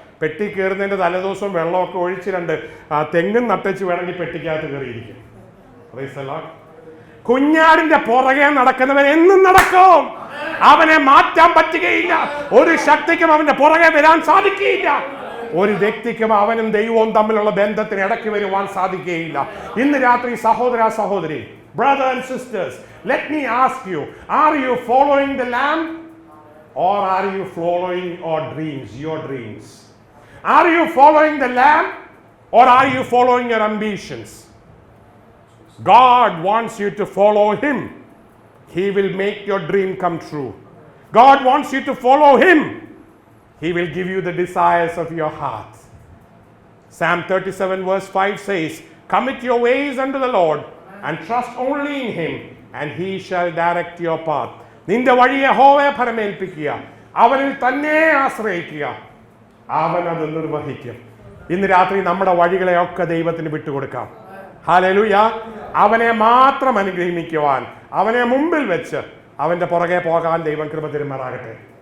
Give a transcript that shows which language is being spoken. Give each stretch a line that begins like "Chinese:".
Malayalam: പെട്ടി കയറുന്നതിൻ്റെ തലേദിവസം വെള്ളമൊക്കെ ഒഴിച്ച് 2 തെങ്ങും നട്ടച്ച് വേണമെങ്കിൽ പെട്ടിക്കകത്ത് കയറിയിരിക്കും. കുഞ്ഞാടിന്റെ പുറകെ നടക്കുന്നവൻ എന്നും നടക്കും. അവനെ മാറ്റാൻ പറ്റുകയില്ല. ഒരു ശക്തിക്കും അവന്റെ പുറകെ വരാൻ സാധിക്കുകയില്ല. ഒരു വ്യക്തിക്കും അവനും ദൈവവും തമ്മിലുള്ള ബന്ധത്തിന് ഇടയ്ക്ക് വരുവാൻ സാധിക്കുകയില്ല. ഇന്ന് രാത്രി സഹോദര സഹോദരി,
English: brothers and sisters, let me ask you, are you following the Lamb or are you following your dreams? Are you following the Lamb or are you following your ambitions? God wants you to follow him. He will make your dream come true. God wants you to follow him. He will give you the desires of your heart. Psalm 37 verse 5 says, commit your ways unto the Lord and trust only in him and he shall direct your path.
Malayalam: നിന്റെ വഴി യഹോവയെ ഫലമേൽപ്പിക്കുക, അവനിൽ തന്നെ ആശ്രയിക്കുക, അവൻ അത് നിർവഹിക്കും. ഇന്ന് രാത്രി നമ്മുടെ വഴികളെയൊക്കെ ദൈവത്തിന് വിട്ടുകൊടുക്കാം. ഹല്ലേലൂയ. അവനെ മാത്രം അനുഗ്രഹിക്കുവാൻ, അവനെ മുമ്പിൽ വെച്ച് അവന്റെ പുറകെ പോകാൻ ദൈവം കൃപ തരുമാറാകട്ടെ.